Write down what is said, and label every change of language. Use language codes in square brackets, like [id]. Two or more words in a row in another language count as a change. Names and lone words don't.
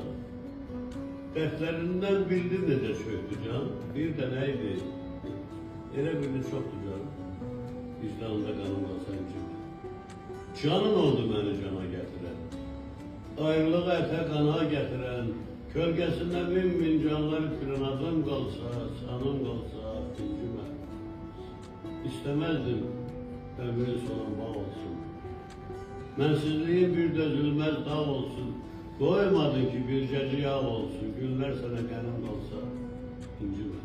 [tr] Dertlerinden bildin nece çöktü can? Bir de neydi? Ele bildin çoktu can. Vicdanında kanım kalsa incime. Canın oldu beni cana getiren. Ayrılığı ete kana getiren, [az] kölgəsində min canlar itiren adım qalsa, sanım qalsa, incimə. İstəməzdim ömrün sonu bağ olsun. Mənsizliyin bir dözülməz dağ olsun. Koymadın ki bircəcik yağ olsun, günlər sənə qənim qalsa, incimə.